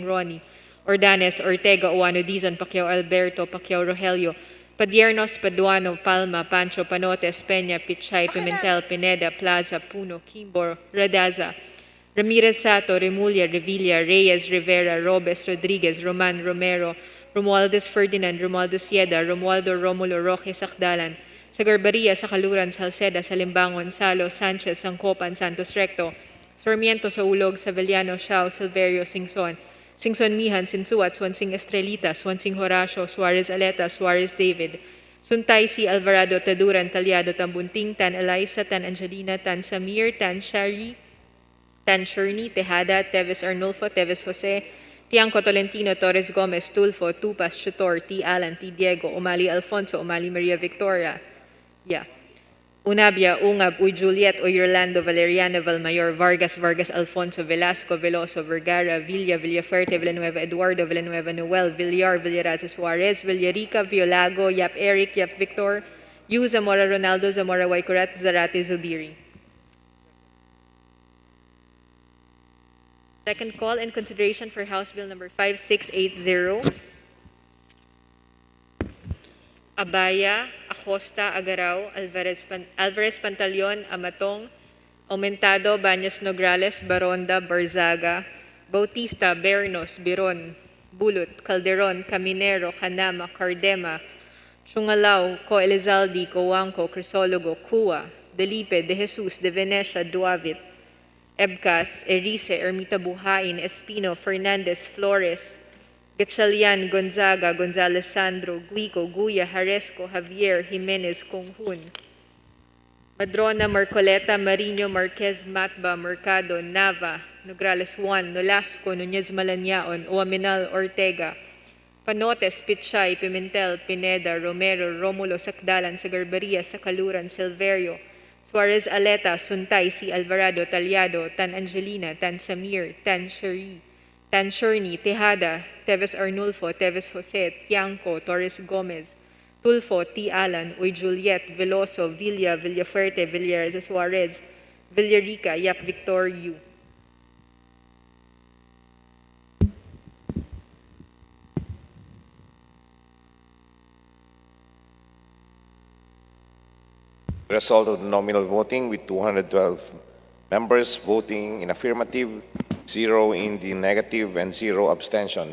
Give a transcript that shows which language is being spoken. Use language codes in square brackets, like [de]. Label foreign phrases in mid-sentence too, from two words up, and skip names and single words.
[en] Ronnie, Ordanes, Ortega, Oano, Dizon, Pacquiao Alberto, Pacquiao Rogelio, Padiernos, Paduano, Palma, Pancho, Panotes, Peña, Pichay, Pimentel, Pineda, Plaza, Puno, Kimbo, Radaza, Ramirez Sato, Remulla, Revilla, Reyes, Rivera, Robes, Rodriguez, Roman, Romero, Romualdez Ferdinand, Romualdez Yeda, Romualdo Romulo Roque, Sakdalan, sa Garbaria, sa Kaluran, Salceda, sa Limbangon, Salo, Sanchez, Sangkopan, Santos Recto, Sarmiento, sa Ulog, Savellano, Shao, Silverio, Singson, Singson Mihan, Sinsuat, Swansing Estrelita, Swansing Horacio, Suarez Aleta, Suarez David, Suntay si Alvarado, Taduran, Talyado, Tambunting, Tan Eliza, Tan Angelina, Tan Samir, Tan Shari, Tan Sherney, Tejada, Teves Arnulfo, Teves Jose, Tiangco Tolentino, Torres Gomez, Tulfo, Tupas, Chutor, T. Alan, T. Diego, Umali Alfonso, Umali Maria Victoria, Unabia, Ungab, Uy Juliet, Uy Rolando, Valeriano, Valmayor, Vargas, Vargas Alfonso, Velasco, Veloso, Vergara, Villa, Villaferte, Villanueva, Eduardo, Villanueva, Noel, Villar, Villaraza Suarez, Villarica, Violago, Yap Eric, Yap Victor, Yu Zamora Ronaldo, Zamora Waikurat, Zarate Zubiri. Second call in consideration for House Bill number 5680. Abaya, Acosta, Agaraw, Alvarez Pantaleon, Amatong, Aumentado, Baños Nograles, Baronda, Barzaga, Bautista, Bernos, Biron, Bulut, Calderon, Caminero, Canama, Cardema, Chungalao, Co Elizaldi, Coangco, Crisologo, Cua, Delipe, De Jesus, De Venecia, Duavit, Ebcas, Erice, Ermita Buhain, Espino, Fernandez, Flores, Gatchalian, Gonzaga, Gonzales Sandro, Guico, Guya, Haresco, Javier, Jimenez, Conghun, Madrona, Marcoleta, Marino, Marquez, Matba, Mercado, Nava, Nograles Juan, Nolasco, Nunez Malanyaon, Oaminal, Ortega, Panotes, Pichay, Pimentel, Pineda, Romero, Romulo, Sakdalan, Sagarbaria, Sakaluran, Silverio, Suarez Aleta, Suntay, si Alvarado, Talyado, Tan Angelina, Tan Samir, Tan Sheri, Tan Sherney, Tejada, Teves Arnulfo, Teves Jose, Tiangco, Torres Gomez, Tulfo, T. Alan, Uy Juliet, Veloso, Villa, Villaferte, Villarza Suarez, Villarica, Yap Victor Yu. Result of the nominal voting with 212 members voting in affirmative, 0 in the negative, and 0 abstention.